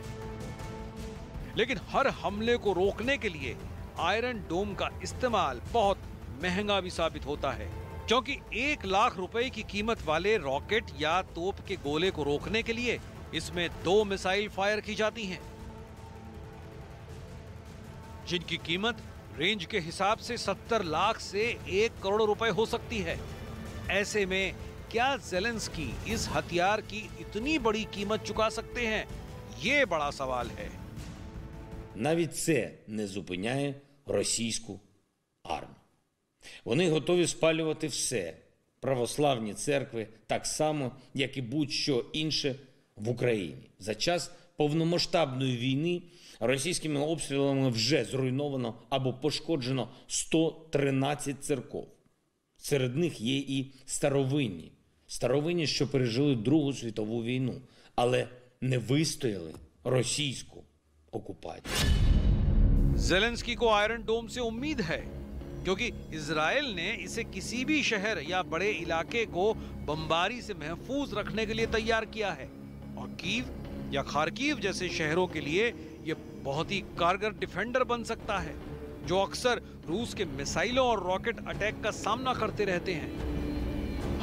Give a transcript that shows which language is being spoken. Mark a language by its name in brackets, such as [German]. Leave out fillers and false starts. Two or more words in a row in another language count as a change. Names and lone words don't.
[Hindi] लेकिन हर हमले को रोकने के लिए आयरन डोम का इस्तेमाल बहुत महंगा भी साबित होता है, क्योंकि 1 लाख रुपए की कीमत वाले रॉकेट या तोप के गोले को रोकने के लिए इसमें 2 मिसाइल फायर की जाती हैं, जिनकी कीमत रेंज के हिसाब से 70 लाख से 1 करोड़ रुपए हो सकती है। ऐसे में क्या ज़ेलेंस्की इस हथियार की इतनी बड़ी कीमत चुका सकते हैं? ये बड़ा सवाल है। [Ukrainian] Навіть це не зупиняє російську армію. Вони готові спалювати все, православні церкви, так само, як і будь-що інше в Україні. За час повномасштабної війни російськими обстрілами вже зруйновано або пошкоджено 113 церков. Серед них є і старовинні. Старовинні, що пережили Другу світову війну, але не вистояли російську окупацію. [Hindi] ज़ेलेंस्की को आयरन डोम से उम्मीद है, क्योंकि इजराइल ने इसे किसी भी शहर या बड़े इलाके को बमबारी से महफूज रखने के लिए तैयार किया है और कीव या खार्किव जैसे शहरों के लिए यह बहुत ही कारगर डिफेंडर बन सकता है, जो अक्सर रूस के मिसाइलों और रॉकेट अटैक का सामना करते रहते हैं।